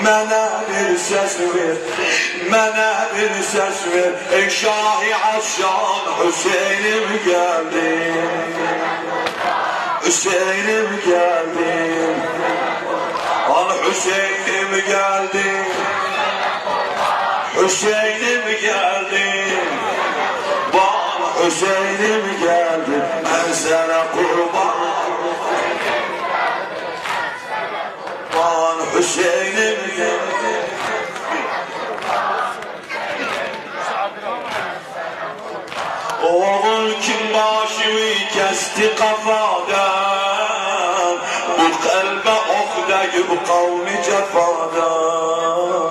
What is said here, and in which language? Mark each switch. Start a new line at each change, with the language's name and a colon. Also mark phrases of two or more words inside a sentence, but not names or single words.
Azerbaijani: mənə bir səs ver, mənə bir səs ver. Ey Şah-ı Əfşan, Hüseynim gəldi, Hüseynim gəldi, an Hüseynim gəldi,
Turkish: Hüseynim geldi, bana Hüseynim geldi, ben sana kurban. Bana Hüseynim geldi. Oğul kim başımı kesti kafadan, bu kalbe ok değil bu kavmi cefadan.